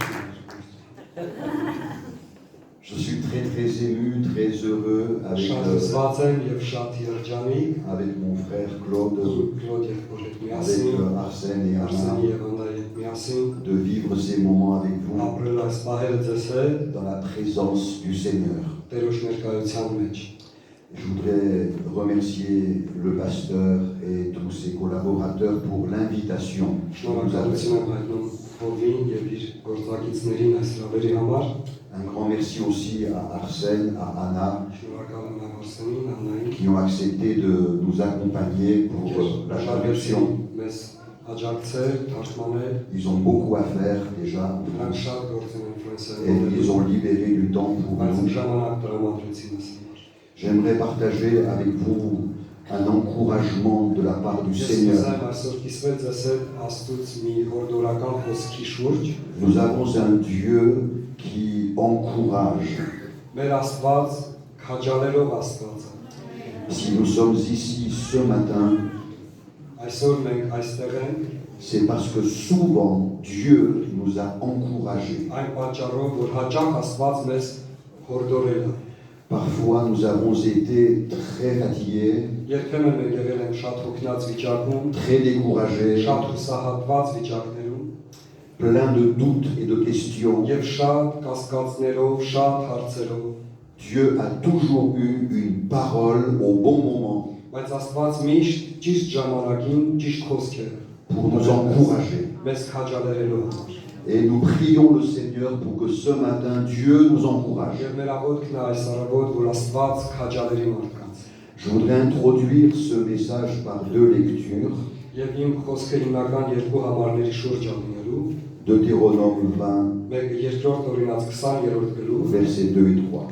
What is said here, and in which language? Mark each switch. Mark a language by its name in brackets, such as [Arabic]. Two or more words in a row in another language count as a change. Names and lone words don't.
[French] Je suis très ému, très heureux [Armenian] Շատ զբաղված եմ եւ շատ երջանիկ [French] avec mon frère Claude, [Armenian] Կլոդ եւ Պոլետ [French] avec [Armenian] միասին, [French] Arsène et [Armenian] Արսենի [French] Anna, [Armenian] եւ Աննայի հետ միասին [French] de vivre ces moments avec vous [Armenian] ապրել այս պահերը ձեզ հետ [French] dans la présence du Seigneur. [Armenian] Տերոջ ներկայության մեջ։ [French] Je voudrais remercier le pasteur et tous ses collaborateurs pour l'invitation que vous avez. [Armenian] Շնորհակալություն եմ հայտնում Հովին եւ իր գործակիցներին այս հրավերի համար։ [French] Un grand merci aussi à Arsène, à Anna, [Armenian] Շնորհակալ եմ Արսենին, Աննային, [French] qui ont accepté de nous accompagner pour la traduction. [Armenian] մեզ աջակցել, թարգմանել, [French] Ils ont beaucoup à faire déjà [Armenian] նրանք շատ գործ են [French] et [Armenian] ֆրանսիայում։ [French] ils ont libéré du temps pour [Armenian] Բայց [French] nous. [Armenian] ժամանակ տրամադրեցին ես։ [French] J'aimerais partager avec vous un encouragement de la part du [Armenian] Ես [French] Seigneur. [Armenian] ուզում այսօր կիսվել ձեզ հետ Աստծուց մի հորդորական խոսքի շուրջ։ [French] Nous avons un Dieu qui encourage. [Armenian] Մեր Աստված քաջալերով Աստված է։ [French] Si nous sommes ici ce matin, [Armenian] Այսօր մենք այստեղ ենք [French] c'est parce que souvent Dieu nous a encouragés. [Armenian] այն պատճառով, որ հաճախ Աստված մեզ հորդորել է։ [French] Parfois, nous avons été très fatigués, [Armenian] Երբեմն մենք եղել ենք շատ հոգնած վիճակում, [French] très découragés, [Armenian] շատ հուսահատված վիճակներում, [French] pleins de doutes et de questions. [Armenian] եւ շատ կասկածներով, շատ հարցերով, [French] Dieu a toujours eu une parole au bon moment [Armenian] բայց Աստված միշտ ճիշտ ժամանակին ճիշտ խոսքեր [French] pour nous encourager. [Armenian] մեզ քաջալերելով։ [French] Et nous prions le Seigneur pour que ce matin, Dieu nous encourage. [Armenian] Եվ մեր աղոթքն է այս առավոտ, որ Աստված քաջալերի մարդկանց։ [French] Je voudrais introduire ce message par deux lectures. [Armenian] Եվ իմ խոսքը հիմնական երկու համարների շուրջ ալինելու, [French] Deutéronome 20, [Armenian] մեկը երկրորդ օրինաց 20-րդ գլուխ, [French] versets 2 et 3.